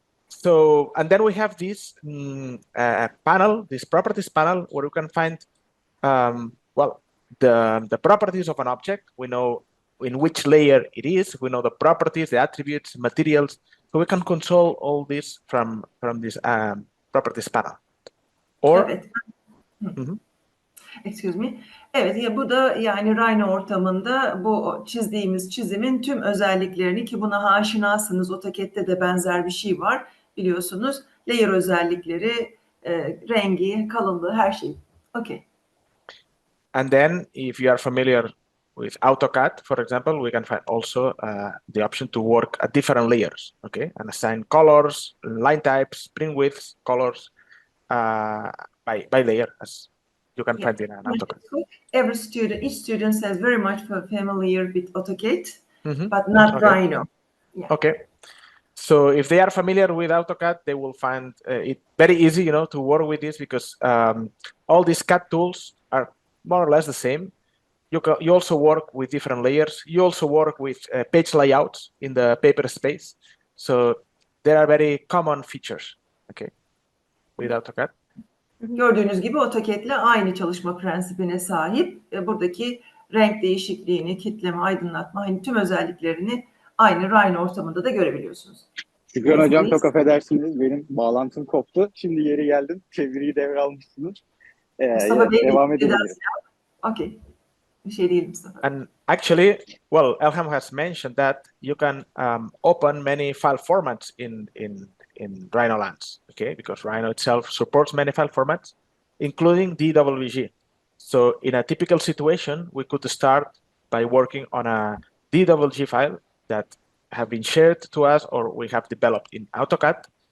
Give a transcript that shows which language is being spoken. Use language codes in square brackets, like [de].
[en] So, and then we have this panel, this properties panel, where you can find, well, the properties of an object. We know in which layer it is. We know the properties, the attributes, materials. So we can control all this from this properties panel. Or, [tr] evet. [en] Excuse me. [tr] Evet, ya bu da yani Rhino ortamında bu çizdiğimiz çizimin tüm özelliklerini, ki buna aşinasınız, AutoCAD'de de benzer bir şey var biliyorsunuz. Layer özellikleri, rengi, kalınlığı, her şey. [en] Okay. And then if you are familiar with AutoCAD, for example, we can find also the option to work at different layers, okay? And assign colors, line types, sprint widths, colors by layer, as you can find in an AutoCAD. Each student is very much familiar with AutoCAD, but not Rhino. Yeah. Okay. So if they are familiar with AutoCAD, they will find it very easy, you know, to work with this, because all these CAD tools are more or less the same. You also work with different layers. You also work with page layouts in the paper space. So there are very common features, okay, with AutoCAD. [tr] Gördüğünüz gibi AutoCAD'le aynı çalışma prensibine sahip. Buradaki renk değişikliğini, kitleme, aydınlatma, hani tüm özelliklerini aynı Rhino ortamında da görebiliyorsunuz. Şükran Hocam, çok affedersiniz. Benim bağlantım koptu. Şimdi yeri geldim. Çeviriyi devralmışsınız. Mustafa Bey, devam edebilirim. Okay. Bir şey değil Mustafa. [en] And actually, well, Elham has mentioned that you can open many file formats in RhinoLands, okay? Because Rhino itself supports many file formats, including DWG. So in a typical situation, we could start by working on a DWG file that have been shared to us or we have developed in AutoCAD.